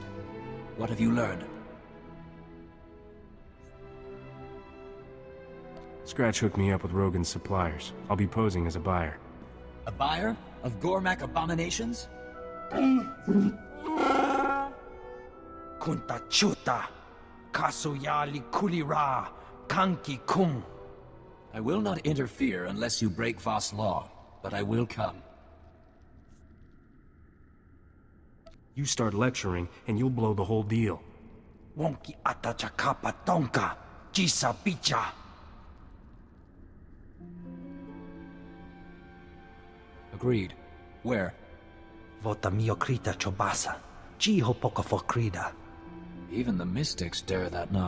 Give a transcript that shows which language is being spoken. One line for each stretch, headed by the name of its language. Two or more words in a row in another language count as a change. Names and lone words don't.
English: What have you learned? Scratch hooked me up with Rogun's suppliers. I'll be posing as a buyer. A buyer? Of Gormak abominations? Kunta chuta. Kasuyali kulira. Kanki kum. I will not interfere unless you break Voss law, but I will come. You start lecturing, and you'll blow the whole deal. Wonki atachakapa tonka. Jisa picha. Agreed. Where? Vota miokrita chobasa. Jiho poka fokrida. Even the mystics dare that not.